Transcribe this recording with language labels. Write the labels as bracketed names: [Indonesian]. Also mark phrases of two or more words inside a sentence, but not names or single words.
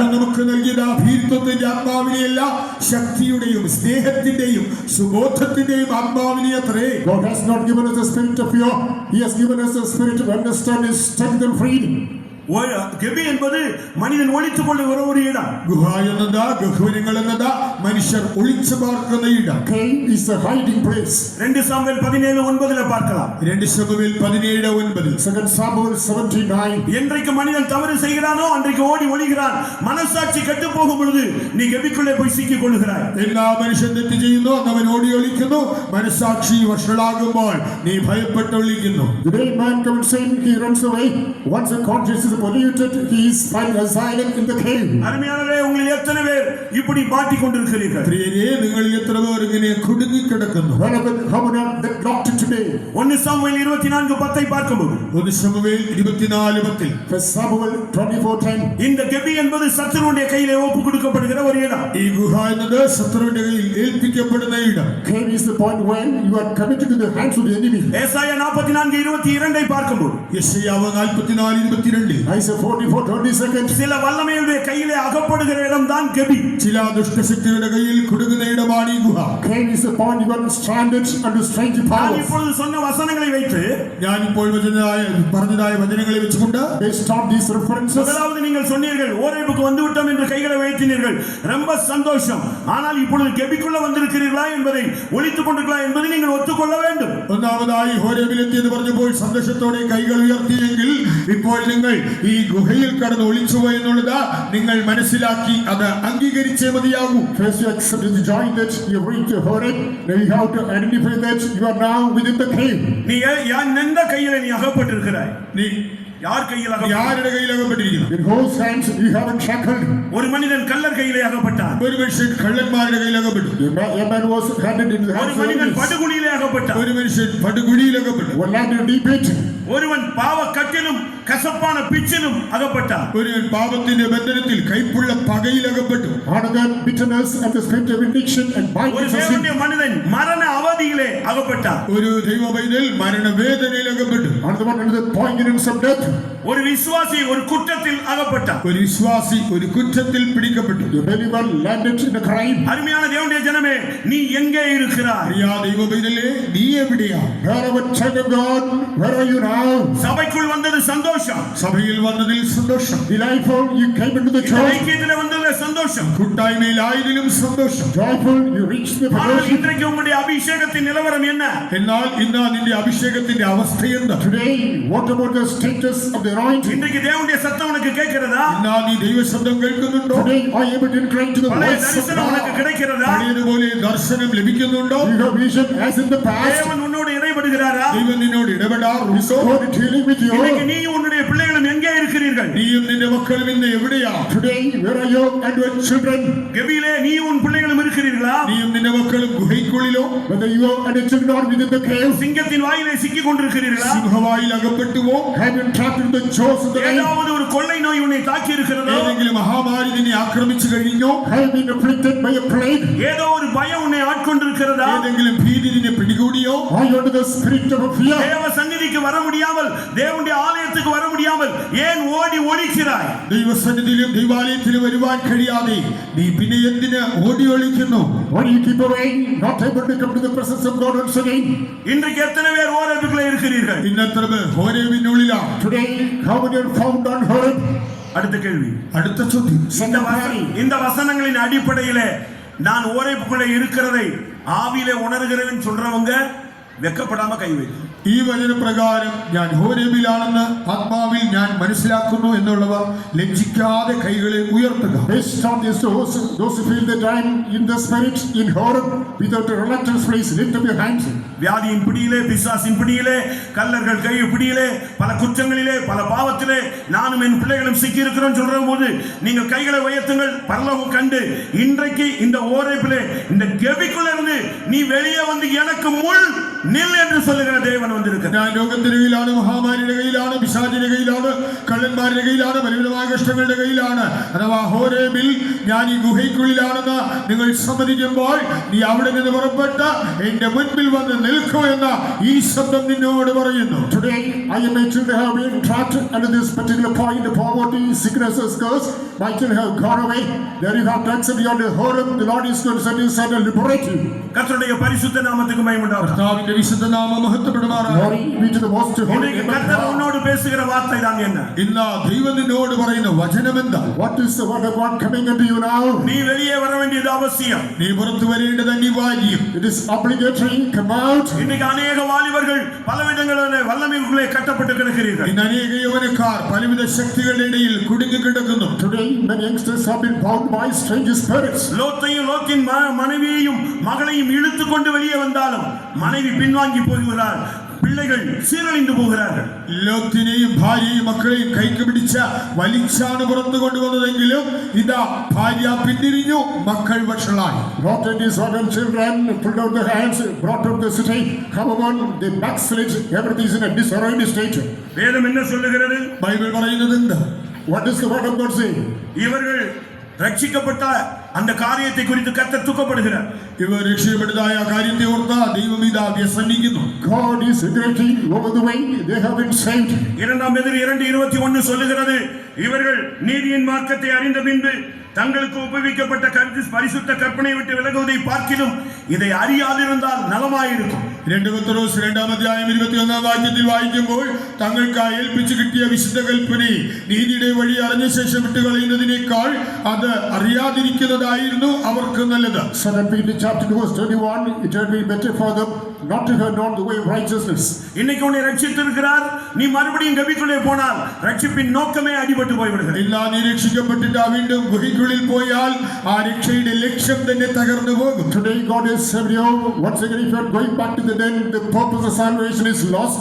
[Malayalam] നമുക്ക് നൽകിയത് ഭീരുത്വത്തിന്റെ ആത്മാവിനെയല്ല, ശക്തിയുടെയും സ്നേഹത്തിന്റെയും സുബോധത്തിന്റെയും ആത്മാവിനെ അത്രേ. [English] God has not given us the spirit of fear. He has given us the spirit of understanding, strength, and freedom. [Tamil] கெபி என்பது மனிதன் ஒளித்துக் கொள்ளுகிற ஒரு இடம். [Malayalam] ഗുഹ എന്നത്, ഗഹ്വരങ്ങൾ എന്നത് മനുഷ്യർ ഒളിച്ചു പാർക്കുന്ന ഇടം. [English] Cave is a hiding place. [Tamil] 2 சாமுவேல் 17:9 பார்க்கலாம். [Malayalam] 2 ശമൂവേൽ 17:9. [English] 2 Samuel 17:9. [Tamil] என்றைக்கு மனிதன் தவறு செய்கிறானோ அன்றைக்கு ஓடி ஒளிகிறான். மனசாட்சி கெட்டு போகும் பொழுது நீ கெபிக்குள்ளே போய் சிக்கிக் கொள்ளுகிறாய். [Malayalam] എല്ലാ മനുഷ്യൻ തെറ്റ് ചെയ്യുന്നു, അവൻ ഓടി ഒളിക്കുന്നു. മനസാക്ഷി വഷളാകുമ്പോൾ നീ ഭയപ്പെട്ടൊളിക്കുന്നു. [English] The day man commits sin, he runs away. Once the conscience is polluted, he is find asylum in the cave. [Tamil] அருமையானவரே, உங்களில் எத்தனை பேர் இப்படி மாட்டிக் கொண்டிருக்கிறீர்கள்? [Malayalam] പ്രിയരേ, നിങ്ങളിൽ എത്ര പേർ ഇങ്ങനെ കുടുങ്ങിക്കിടക്കുന്നു? [English] How many are that locked today? [Tamil] 1 சாமுவேல் 24:10 பார்க்கும்போது [Malayalam] 1 ശമൂവേൽ 24:10. [English] 1 Samuel 24:10. [Tamil] இந்த கெபி என்பது சத்துருவுடைய கையிலே ஒப்பு கொடுக்கப்படுகிற ஒரு இடம். [Malayalam] ഈ ഗുഹ എന്നത് ശത്രുവിന്റെ കയ്യിൽ ഏൽപ്പിക്കപ്പെടുന്ന ഇടം. [English] Cave is the point when you are committed to the hands of the enemy. [Tamil] ஏசாயா 44:22 பார்க்கும்போது [Malayalam] യെശയ്യാവ് 44:22. [English] Isaiah 44:22. [Tamil] சில வல்லமையுடைய கையிலே அகப்படுகிற இடம் தான் கெபி. [Malayalam] ചില ദുഷ്ടശക്തിയുടെ കയ്യിൽ കുടുങ്ങുന്ന ഇടമാണ് ഈ ഗുഹ. [English] Cave is the point you are stranded under strange [Tamil] நான் [English] powers. [Tamil] இப்பொழுது சொன்ன வசனங்களை வைத்து [Malayalam] ഞാനിപ്പോൾ പറഞ്ഞതായ വചനങ്ങളെ വെച്ചുകൊണ്ട് [English] Based on these references, [Tamil] முதலாவது நீங்கள் சொன்னீர்கள் ஓரேபுக்கு வந்து விட்டோம் என்று கைகளை வைத்தினீர்கள், ரொம்ப சந்தோஷம். ஆனால் இப்பொழுது கெபிக்குள்ள வந்திருக்கிறீர்களா என்பதை ஒளித்துக் கொண்டிருக்கலாம் என்பதை நீங்கள் ஒத்துக்கொள்ள வேண்டும். [Malayalam] ഒന്നാമതായി ഹോരേബിലെത്തി എന്ന് പറഞ്ഞപ്പോൾ സന്തോഷത്തോടെ കൈകൾ ഉയർത്തിയെങ്കിൽ ഇപ്പോൾ നിങ്ങൾ ഈ ഗുഹയിൽ കടന്ന് ഒളിച്ചുപോയി എന്നുള്ളത് നിങ്ങൾ മനസ്സിലാക്കി അത് അംഗീകരിച്ചേ മതിയാകൂ. [English] first you accepted the joy that you reached your Horeb. Now you have to identify that you are now within the cave. [Tamil] நீ எந்த கையில நீ அகப்பட்டிருக்கிறாய்? [Malayalam] നീ [Tamil] யார் கையில் [Malayalam] ആരുടെ കയ്യിൽ അകപ്പെട്ടിരിക്കുന്നു? [English] In whose hands you have been shackled. [Tamil] ஒரு மனிதன் கள்ளர் கையிலே அகப்பட்டான். [Malayalam] ഒരു മനുഷ്യൻ കള്ളന്മാരുടെ കയ്യിൽ അകപ്പെട്ടു. [English] A man was handed into the [Tamil] ஒரு [English] hands of [Tamil] மனிதன் [English] enemies. [Tamil] படுகுழியிலே அகப்பட்டான். [Malayalam] ഒരു മനുഷ്യൻ പടുകുഴിയിൽ അകപ്പെട്ടു. [English] One landed in a deep pit. [Tamil] ஒருவன் பாவ கட்டிலும் கசப்பான பிச்சிலும் அகப்பட்டான். [Malayalam] ഒരുവൻ പാപത്തിന്റെ ബന്ധനത്തിൽ കൈപ്പുള്ള പകയിൽ അകപ്പെട്ടു. [English] Another bitterness and the spirit of addiction and [Tamil] ஒரு [English] binding of sin. [Tamil] தேவனுடைய மனிதன் மரண அவதியிலே அகப்பட்டான். [Malayalam] ഒരു ദൈവപൈതൽ മരണവേദനയിൽ അകപ്പെട്ടു. [English] Another one under the poignance of death. [Tamil] ஒரு விசுவாசி ஒரு குற்றத்தில் அகப்பட்டான். [Malayalam] ഒരു വിശ്വാസി ഒരു കുറ്റത്തിൽ പിടിക്കപ്പെട്ടു. [English] The believer landed in a crime. [Tamil] அருமையான தேவனுடைய ஜனமே, நீ எங்கே இருக்கிறாய்? [Malayalam] പ്രിയ ദൈവപൈതലേ, നീ എവിടെയാ? [English] Wherever child of God, where are you now? [Tamil] சபைக்குள் வந்தது சந்தோஷம். [Malayalam] സഭയിൽ വന്നതിൽ സന്തോഷം. [English] Delightful, you came into the [Tamil] இந்த [English] church. [Tamil] ஐக்கியத்திலே வந்தது சந்தோஷம். [Malayalam] കൂട്ടായ്മയിലായതിലും സന്തോഷം. [English] Joyful, you reached the [Tamil] ஆனால் [English] fellowship. [Tamil] இன்றைக்கு உங்களுடைய அபிஷேகத்தின் நிலவரம் என்ன? [Malayalam] എന്നാൽ ഇന്ന് നിന്റെ അഭിഷേകത്തിന്റെ അവസ്ഥ എന്താ? [English] Today, what about the status of the anointing? [Tamil] இன்றைக்கு தேவனுடைய சத்தம் உனக்கு கேட்கிறதா? [Malayalam] എന്നാൽ നീ ദൈവശബ്ദം കേൾക്കുന്നുണ്ടോ? [English] Today, are you able to incline to the [Tamil] பழைய [English] voice of [Tamil] தரிசனம் உனக்கு [English] God? [Tamil] கிடைக்கிறதா? [Malayalam] പഴയതുപോലെ ദർശനം ലഭിക്കുന്നുണ്ടോ? [English] You have vision as in the past. [Tamil] தேவன் உன்னோடு இடைபடுகிறாரா? [Malayalam] ദൈവം നിന്നോട് ഇടപെടാറുണ്ടോ? [English] God is dealing with [Tamil] இன்றைக்கு [English] you. [Tamil] நீ உன்னுடைய பிள்ளைகளும் எங்கே இருக்கிறீர்கள்? [Malayalam] നീയും നിന്റെ മക്കളും ഇന്ന് എവിടെയാ? [English] Today, where are you and your children? [Tamil] கெபியிலே நீ உன் பிள்ளைகளும் இருக்கிறீர்களா? [Malayalam] നീയും നിന്റെ മക്കളും ഗുഹയ്ക്കുള്ളിലോ [English] Whether you and your children are within the cave, [Tamil] சிங்கத்தின் வாயிலே சிக்கிக் கொண்டிருக்கிறீர்களா? [Malayalam] സിംഹവായിൽ അകപ്പെട്ടുവോ? [English] have been trapped in the jaws of the lion, [Tamil] ஏதாவது ஒரு கொள்ளை நோய் உன்னை தாக்கி இருக்கிறதோ? [Malayalam] ഏതെങ്കിലും മഹാമാരി നിന്നെ ആക്രമിച്ചു കഴിഞ്ഞോ? [English] have been afflicted by a plague, [Tamil] ஏதோ ஒரு பயம் உன்னை ஆட்கொண்டிருக்கிறதா? [Malayalam] ഏതെങ്കിലും ഭീതി നിന്നെ പിടികൂടിയോ? [English] are you under the spirit of fear? [Tamil] தேவ சந்நிதிக்கு வர முடியாமல், தேவனுடைய ஆலயத்துக்கு வர முடியாமல் ஏன் ஓடி ஒளிக்கிறாய்? [Malayalam] ദൈവസന്നിധിയിലും ദൈവാലയത്തിലും വരുവാൻ കഴിയാതെ നീ പിന്നെ എന്തിന് ഓടി ഒളിക്കുന്നു? [English] Why do you keep away, not able to come to the presence of God once again? [Tamil] இன்றைக்கு எத்தனை பேர் ஓரேபுக்குள்ளே இருக்கிறீர்கள்? [Malayalam] ഇന്നത്ര പേർ ഹോരേബിനുള്ളിലാണ്. [English] Today, how many are found on Horeb? [Tamil] அடுத்த கேள்வி. [Malayalam] അടുത്ത ചോദ്യം. [Tamil] இந்த வசனங்களின் அடிப்படையிலே நான் ஓரேபுக்குள்ளே இருக்கிறதை ஆவியிலே உணர்கிறேன்னு சொல்றவங்க வெக்கப்படாம கை வைக்கும். [Malayalam] ഈ വചനപ്രകാരം ഞാൻ ഹോരേബിലാണെന്ന് ആത്മാവിൽ ഞാൻ മനസ്സിലാക്കുന്നു എന്നുള്ളവർ ലജ്ജിക്കാതെ കൈകളെ ഉയർത്തുക. [English] Based on this, those who feel that I am in the spirit in Horeb, without a reluctance, please lift up your hands. [Tamil] வியாதியின் பிடியிலே, பிசாசின் பிடியிலே, கல்லர்கள் கை பிடியிலே, பல குற்றங்களிலே, பல பாவத்திலே நானும் என் பிள்ளைகளும் சிக்கி இருக்கிறோம் சொல்ற போது நீங்கள் கைகளை உயர்த்துங்கள். பரலோகம் கண்டு இன்றைக்கு இந்த ஓரேபிலே இந்த கெபிக்குள்ள இருந்து நீ வெளியே வந்து எனக்கு முள் நில் என்று சொல்லுகிற தேவன் வந்திருக்கிறார். [Malayalam] ഞാൻ രോഗത്തിന്റെ കയ്യിലാണ്, മഹാമാരിയുടെ കയ്യിലാണ്, പിശാചിന്റെ കയ്യിലാണ്, കള്ളന്മാരുടെ കയ്യിലാണ്, ബലവിധമായ കഷ്ടങ്ങളുടെ കയ്യിലാണ്. അഥവാ ഹോരേബിൽ ഞാൻ ഈ ഗുഹയ്ക്കുള്ളിലാണെന്ന് നിങ്ങൾ സമ്മതിക്കുമ്പോൾ നീ അവിടെ നിന്ന് പുറപ്പെട്ട് എന്റെ മുൻപിൽ വന്ന് നിൽക്കൂ എന്ന ഈ ശബ്ദം നിന്നോട് പറയുന്നു. [English] Today, I and my children have been trapped under this particular point of poverty, sicknesses, curse. My children have gone away. There you have to accept you on the Horeb. The Lord is going to set you aside and liberate you. [Tamil] கர்த்தருடைய பரிசுத்த நாமத்துக்கு மகிமை உண்டாவதாக. [Malayalam] കർത്താവിന്റെ വിശുദ്ധ നാമം മഹത്വപ്പെടുമാറാകട്ടെ. [English] Glory be to the Most Holy. [Tamil] இன்றைக்கு கர்த்தர் உன்னோடு பேசுகிற வார்த்தை தான் என்ன? [Malayalam] ഇന്ന് ദൈവം നിന്നോട് പറയുന്ന വചനം എന്താ? [English] What is the word of God coming unto you now? [Tamil] நீ வெளியே வர வேண்டியது அவசியம். [Malayalam] നീ പുറത്തു വരേണ്ടത് അനിവാര്യം. [English] It is obligatory. Come out. [Tamil] இன்னைக்கு அநேக வாலிபர்கள் பலவிடங்களிலே வல்லமைக்குள்ளே கட்டப்பட்டு கிடக்கிறீர்கள். [Malayalam] ഇന്ന് അനേക യൗവനക്കാർ പലവിധ ശക്തികളുടെ ഇടയിൽ കുടുങ്ങി കിടക്കുന്നു. [English] Today, many youngsters have been bound by strange spirits. [Tamil] லோத்தையும் லோத்தின் மனைவியையும் மகளையும் இழுத்து கொண்டு வெளியே வந்தாலும் மனைவி பின்வாங்கி போகிறார், பிள்ளைகள் சீரழிந்து போகிறார்கள். [Malayalam] ലോത്തിനെയും ഭാര്യയും മക്കളെയും കൈക്ക് പിടിച്ച വലിച്ചാണ് പുറത്തു കൊണ്ടുവന്നതെങ്കിലും ഇതാ ഭാര്യ പിന്തിരിഞ്ഞു, മക്കൾ വഷളായി. [English] Lot of these orphan children pulled out their hands, brought out the city. Come on, they backslid. Everything is in a disarrayed state. [Tamil] வேதம் என்ன சொல்லுகிறது? [Malayalam] ബൈബിൾ പറയുന്നത് എന്താ? [English] What does the word of God say? [Tamil] இவர்கள் ரட்சிக்கப்பட்ட அந்த காரியத்தை குறித்து கர்த்தர் துக்கப்படுகிறார். [Malayalam] ഇവർ രക്ഷപ്പെട്ടതായ കാര്യത്തെ ഓർത്ത് ദൈവം ഇതാ വ്യസനിക്കുന്നു. [English] God is regretting over the way they have been saved. [Tamil] இரண்டாம் பேதுரு 2:21 சொல்லுகிறது, இவர்கள் நீதியின் மார்க்கத்தை அறிந்த பின்பு தங்களுக்கு உபயோகிக்கப்பட்ட பரிசுத்த கற்பனை விட்டு விலகுவதை பார்க்கிலும் இதை அறியாதிருந்தால் நலமாயிருக்கும். [Malayalam] 2 പത്രോസ് 2-ാം അധ്യായം 21-ാം വാക്യത്തിൽ വായിക്കുമ്പോൾ തങ്ങൾക്ക് ഏൽപ്പിച്ചു കിട്ടിയ വിശുദ്ധ കൽപ്പനയെ നീതിയുടെ വഴി അറിഞ്ഞ ശേഷം വിട്ടുകളയുന്നതിനേക്കാൾ അത് അറിയാതിരിക്കുന്നതായിരുന്നു അവർക്ക് നല്ലത്. [English] 2 Peter chapter 2 verse 21, it had been better for them not to have known the way of righteousness. [Tamil] இன்னைக்கு உன்னை ரட்சித்திருக்கிறார், நீ மறுபடியும் கபிக்குள்ளே போனால் ரட்சிப்பின் நோக்கமே அடிபட்டு போய்விடுகிறது. [Malayalam] ഇല്ല, നീ രക്ഷിക്കപ്പെട്ടിട്ട് വീണ്ടും ഗുഹയ്ക്കുള്ളിൽ പോയാൽ ആ രക്ഷയുടെ ലക്ഷ്യം തന്നെ തകർന്നു പോകും. [English] Today God has saved you. Once again, if you are going back to the den, the purpose of salvation is lost.